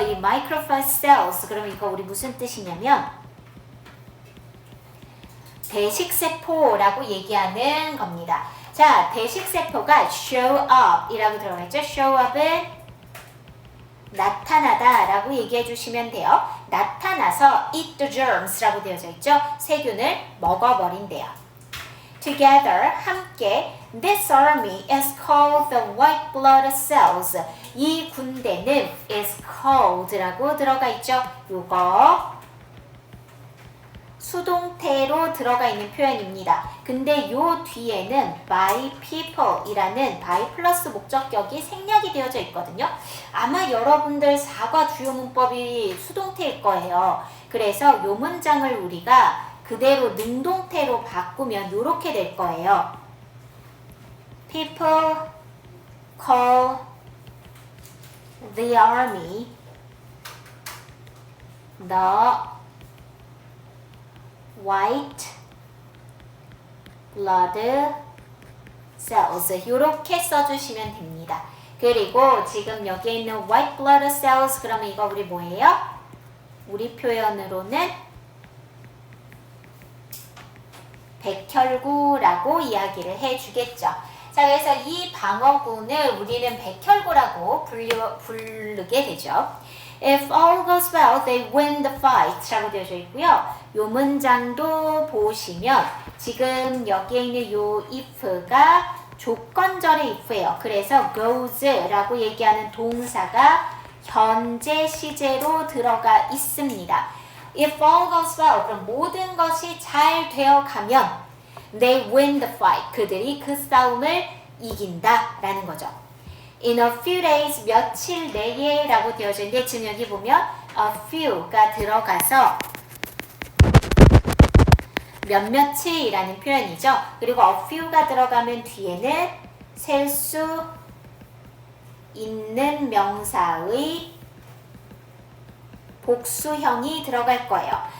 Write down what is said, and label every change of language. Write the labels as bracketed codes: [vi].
[ko] 이 microphage cells 그러면 이거 우리 무슨 뜻이냐면 대식세포라고 얘기하는 겁니다. 자, 대식세포가 show up 이라고 들어가 있죠. show up은 나타나다 라고 얘기해 주시면 돼요. 나타나서 [en] eat the germs [ko] 라고 되어져 있죠. 세균을 먹어버린대요. [en] Together, [ko] 함께 [en] This army is called the white blood cells. [ko] 이 군대는 is called 라고 들어가 있죠. 요거 수동태로 들어가 있는 표현입니다. 근데 요 뒤에는 by people 이라는 by 플러스 목적격이 생략이 되어져 있거든요. 아마 여러분들 사과 주요 문법이 수동태일 거예요. 그래서 요 문장을 우리가 그대로 능동태로 바꾸면 요렇게 될 거예요. [en] People call the army the white blood cells [ko] 이렇게 써주시면 됩니다. 그리고 지금 여기에 있는 white blood cells 그러면 이거 우리 뭐예요? 우리 표현으로는 백혈구라고 이야기를 해주겠죠. 자, 그래서 이 방어군을 우리는 백혈구라고 부르게 되죠. [en] If all goes well, they win the fight [ko] 라고 되어져 있고요. 요 문장도 보시면 지금 여기에 있는 요 if가 조건절의 if예요. 그래서 goes라고 얘기하는 동사가 현재 시제로 들어가 있습니다. [en] If all goes well, [ko] 그럼 모든 것이 잘 되어 가면 [en] they win the fight. [ko] 그들이 그 싸움을 이긴다 라는 거죠. [en] In a few days, [ko] 며칠 내에 라고 되어져 있는데 지금 여기 보면 a few가 들어가서 몇몇이라는 표현이죠. 그리고 a few가 들어가면 뒤에는 셀 수 있는 명사의 복수형이 들어갈 거예요.